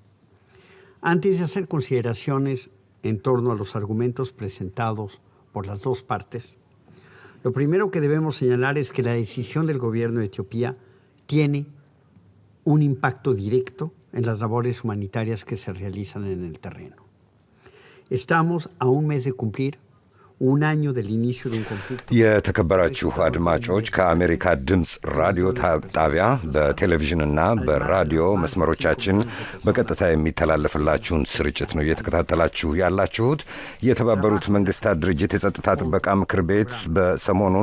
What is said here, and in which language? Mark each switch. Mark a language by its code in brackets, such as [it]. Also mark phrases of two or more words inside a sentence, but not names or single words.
[es] Antes de hacer consideraciones en torno a los argumentos presentados por las dos partes, lo primero que debemos señalar es que la decisión del gobierno de Etiopía tiene un impacto directo en las labores humanitarias que se realizan en el terreno. Estamos a un mes de cumplir un año del inicio de un conflicto. [am] የተከበራችሁ አድማጮች ከአሜሪካ ድምፅ ራዲዮ ጣቢያ በቴሌቪዥንና በራዲዮ መስመሮቻችን በቀጥታ የሚተላለፍላችሁን ስርጭት ነው እየተከታተላችሁ ያላችሁት። የተባበሩት መንግስታት ድርጅት የጸጥታ ጥበቃ ምክር ቤት በሰሞኑን